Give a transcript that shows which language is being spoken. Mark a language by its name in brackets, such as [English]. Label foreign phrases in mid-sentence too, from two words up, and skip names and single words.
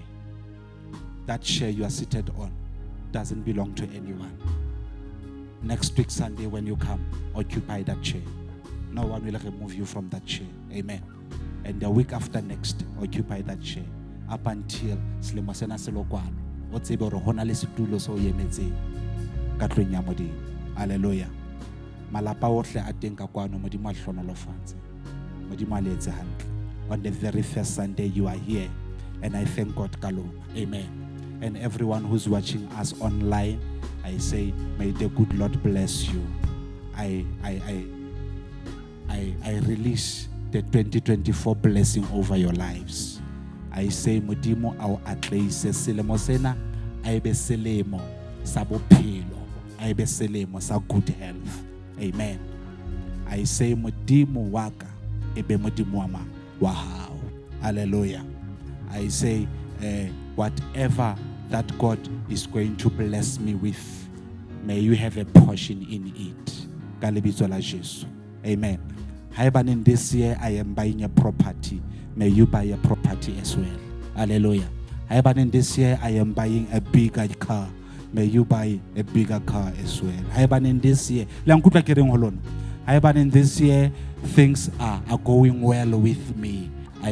[English] That chair you are seated on doesn't belong to anyone. Next week Sunday when you come, occupy that chair. No one will remove you from that chair. Amen. And the week after next, occupy that chair up until [Southern Sotho] selemo sena se lokwalo. O tsebe hore hona le setulo so yemetseng ka tlong ya Modimo. Hallelujah. Malapa ohle a teng ka kwano Modimo a hlonolofatse. Modimo a le etse hantle. [English] On the very first Sunday you are here, and I thank God kalona. Amen. And everyone who's watching us online, I say, may the good Lord bless you. I release the 2024 blessing over your lives. I say, [Southern Sotho] Modimo au atleise selemo sena, aibe selemo sa bophelo, aibe selemo sa [English] good health. [Southern Sotho] Amen. [English] I say, [Southern Sotho] Modimo waka ebe Modimo wa hao. Hallelujah. [English] I say, whatever that God is going to bless me with, may you have a portion in it. [Southern Sotho] Ka lebitso la Jesu. [English] Amen. In this year I am buying a property, may you buy a property as well. Hallelujah. In this year I am buying a bigger car, may you buy a bigger car as well. In this year, in this year things are going well with me.